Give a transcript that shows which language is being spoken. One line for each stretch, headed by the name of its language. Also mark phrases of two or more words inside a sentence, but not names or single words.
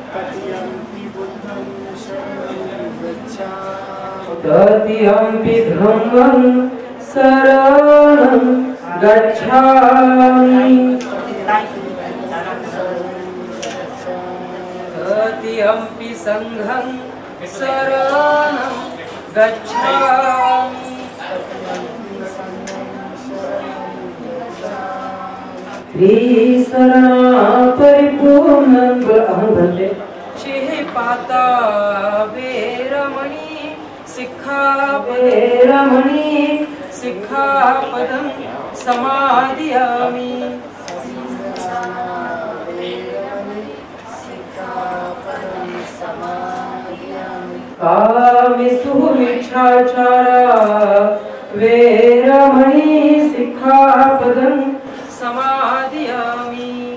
Pali: तृतीयंपि धम्मं शरणं गच्छामि तृतीयंपि संघं शरणं गच्छामि त्रिशरणा परिपूर्णं अहं भन्ते पाता वेरमणि सिक्खापदं समादयामि कामेषु मिच्छाचारा वेरमणि सिक्खापदं समादयामि